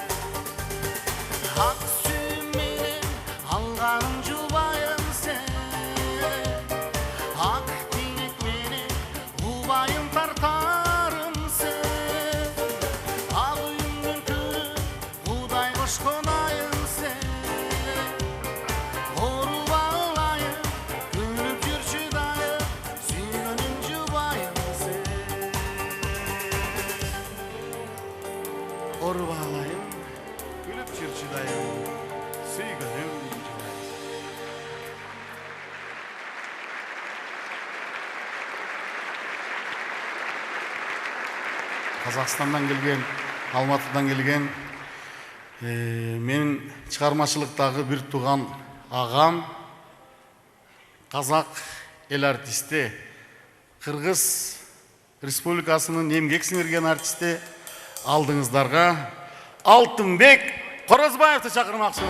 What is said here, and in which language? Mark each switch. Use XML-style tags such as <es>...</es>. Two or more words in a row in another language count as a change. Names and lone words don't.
<ky>ак сүйүм менен алганым жубайым сен ак тилек менен убайым тартарым сен ак үйүмдүн күнү удай кошкон айым сен оруп алайым күлүп жүрчү дайым сүйгөнүм жубайым сен оруп алайым күлүп жүрчү дайым сүйгөнүм жубайым</ky> <kk>Қазақстандан келген, Алматыдан келген менің шығармашылықтағы бір туған ағам, қазақ ел артисті, Қырғыз Республикасының еңбек сіңірген артисті алдыңыздарға Алтынбек Қоразбаевты шақырмақшымын.</kk>